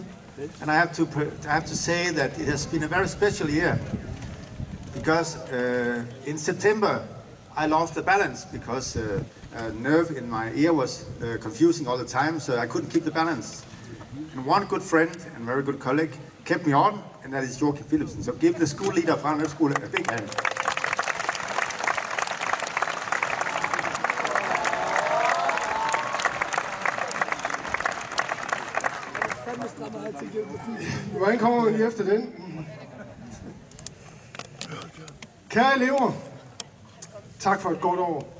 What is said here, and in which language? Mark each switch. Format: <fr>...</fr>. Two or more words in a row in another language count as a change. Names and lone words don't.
<en>And I have to say that it has been a very special year because in September I lost the balance because a nerve in my ear was confusing all the time, so I couldn't keep the balance. And one good friend and very good colleague kept me on, and that is Joachim Philipsen. So give the school leader of Ranum School a big hand.</en> <da>Hvordan kommer man lige efter den? Kære elever, tak for et godt år.</da>